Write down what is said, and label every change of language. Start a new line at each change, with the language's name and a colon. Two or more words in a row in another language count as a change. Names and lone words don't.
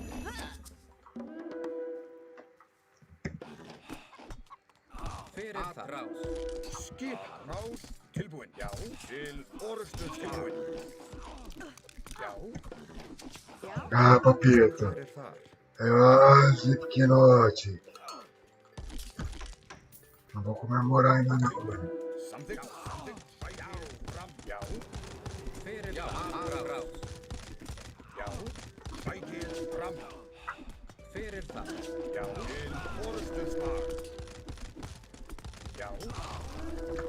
Icelandic: Fyrir það. Rás. Skipan. Rás. Tilbúin. Já. Til orustuslag. Tilbúin. Já. Já.
Portuguese: Ah, papita.
Icelandic: Hver er það?
Portuguese: Ah, que pequenote. Não vou comemorar ainda não, mano.
Icelandic: Samþykkt. Sækið fram. Já. Fyrir það. Rás. Já. Sækið fram. Fyrir það. Já. Til orustuslag. Já. Rás.